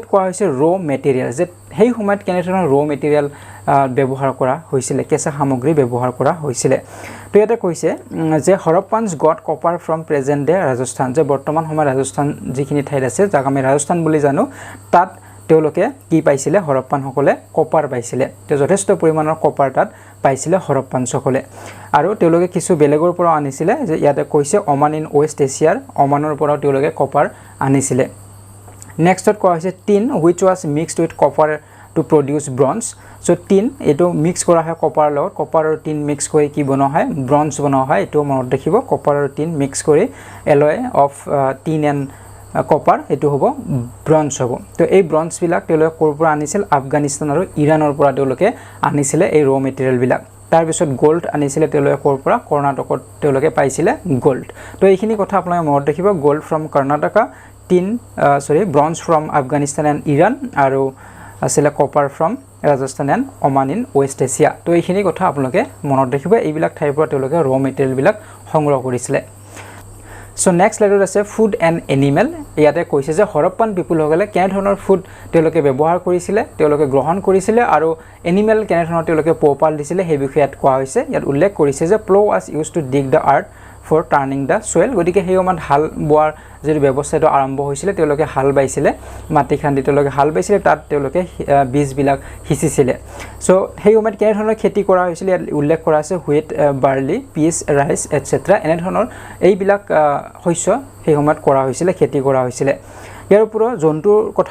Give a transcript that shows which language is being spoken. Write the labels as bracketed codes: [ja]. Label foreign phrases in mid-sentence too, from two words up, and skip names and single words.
[as] কোৱা হৈছে [en] raw material [as] যে সেই সময়ত কেনে ধৰণৰ [en] raw material [as] ব্যৱহাৰ কৰা হৈছিল কেঁচা সামগ্ৰী ব্যৱহাৰ কৰা হৈছিল তো এটা কৈছে যে [en] Harappans got copper from present day Rajasthan [as] যে বৰ্তমান সময়ত ৰাজস্থান যিখিনি ঠাইত আছে যাক আমি ৰাজস্থান বুলি জানো তাত তেওঁলোকে কি পাইছিল হৰপ্পান সকলে কপাৰ পাইছিল তে যথেষ্ট পৰিমাণৰ কপাৰ তাত পাইছিল হৰপ্পান সকলে আৰু তেওঁলোকে কিছু বেলেগৰ পৰা আনিছিল যে ইয়াতে কৈছে [en] Oman in West Asia [as] ওমানৰ পৰা তেওঁলোকে কপাৰ আনিছিল নেক্সটত কোৱা হৈছে টিন [en] which was mixed with copper to produce bronze so tin [as] এটো মিক্স কৰা হয় কপাৰ লগত কপাৰ আৰু টিন মিক্স কৰি কি বনোৱা হয় ব্ৰঞ্জ বনোৱা হয় এটো মনত ৰাখিব কপাৰ আৰু টিন মিক্স কৰি [en] alloy of tin and copper [as] এটো হ'ব ব্ৰঞ্জ হ'ব তো এই ব্ৰঞ্জ বিলাক তেওঁলোকে ক'ৰ পৰা আনিছিল আফগানিস্তান আৰু ইৰানৰ পৰা তেওঁলোকে আনিছিল এই [en] raw material [as] বিলাক তাৰ পিছত গোল্ড আনিছিল তেওঁলোকে ক'ৰ পৰা কৰ্ণাটকত তেওঁলোকে পাইছিল গোল্ড তো এইখিনি কথা আপোনালোকে মনত ৰাখিব [en] gold from Karnataka tin bronze from Afghanistan and Iran [as] আৰু আছিলে [en] copper from Rajasthan and Oman in West Asia [as] তো এইখিনি কথা আপোনালোকে মনত ৰাখিব এইবিলাক ঠাইৰ পৰা তেওঁলোকে [en] raw material [as] বিলাক সংগ্ৰহ কৰিছিল [en] So next letter [as] আছে [en] food and animal [as] ইয়াতে কৈছে যে [en] Harappan people [as] সকলে কেনে ধৰণৰ ফুড তেওঁলোকে ব্যৱহাৰ কৰিছিল তেওঁলোকে গ্ৰহণ কৰিছিল আৰু এনিমেল কেনে ধৰণৰ তেওঁলোকে পোহপাল দিছিল সেই বিষয়ত কোৱা হৈছে ইয়াত উল্লেখ কৰিছে যে [en] plow was used to dig the earth for turning the soil [as] গতিকে সেই সময়ত হাল বোৱাৰ যদি ব্যৱস্থাটো আৰম্ভ হৈছিল তেওঁলোকে হাল বাইছিল মাটি খান্দি তেওঁলোকে হাল বাইছিল তাত তেওঁলোকে বীজ বিলাক হিচিছিল সো সেই সময়ত কেনে ধৰণৰ খেতি কৰা হৈছিল ইয়াত উল্লেখ কৰা আছে [en] wheat barley peas rice etcetera [as] এনে ধৰণৰ এইবিলাক শস্য সেই সময়ত কৰা হৈছিল খেতি কৰা হৈছিল ইয়াৰ ওপৰত জন্তুৰ কথা